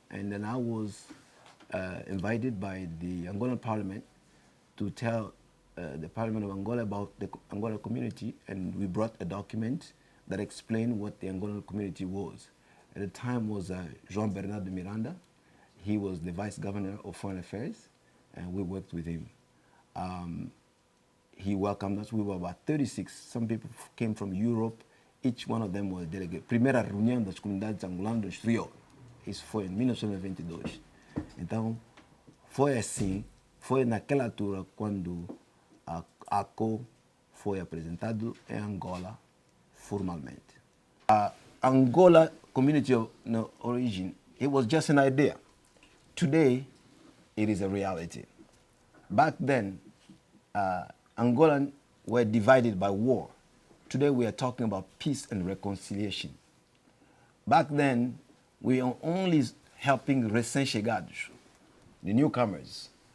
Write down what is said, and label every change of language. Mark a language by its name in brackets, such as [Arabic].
[English] And then I was invited by the Angolan parliament to tell the Parliament of Angola about the Angola community, and we brought a document that explained what the Angolan community was. At the time was João Bernardo Miranda. He was the Vice Governor of Foreign Affairs, and we worked with him. He welcomed us. We were about 36. Some people came from Europe. Each one of them was a delegate. [Portuguese] Primeira reunião das comunidades angolanas do exterior. Isso foi em 1992. Então, foi assim, foi naquela altura quando a ACO foi apresentado em Angola formalmente. [English] A Angola community of origin, it was just an idea. Today, it is a reality. Back then, Angolans were divided by war. Today, we are talking about peace and reconciliation. Back then, we are only helping recém-chegados, the newcomers.